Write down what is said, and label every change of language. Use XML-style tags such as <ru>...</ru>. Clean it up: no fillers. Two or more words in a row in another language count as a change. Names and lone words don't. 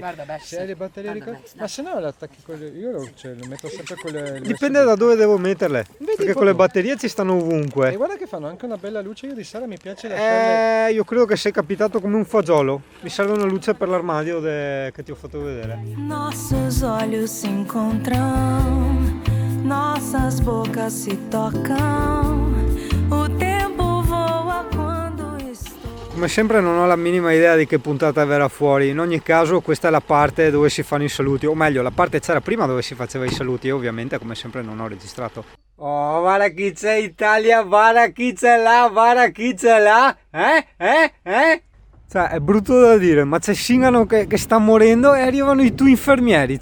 <it>Guarda, se hai le batterie ricaricabili. Ma se no le attacchi con le. Io lo metto sempre con le. Dipende da dove devo metterle. Perché con le batterie ci stanno ovunque. E guarda che fanno anche una bella luce. Io di sera mi piace lasciarle. Io credo che sei capitato come un fagiolo. Mi serve una luce per l'armadio che ti ho fatto vedere.</it> <pt>nossos olhos se encontram, nossas bocas se tocam. O tempo voa quando estou.</pt> <it>Come sempre non ho la minima idea di che puntata verrà fuori. In ogni caso questa è la parte dove si fanno i saluti. O meglio, la parte c'era prima dove si faceva i saluti. E ovviamente come sempre non ho registrato. Oh, guarda chi c'è Italia, guarda chi c'è là, guarda chi c'è là. Cioè, è brutto da dire, ma c'è Singano che sta morendo e arrivano i tuoi infermieri.</it>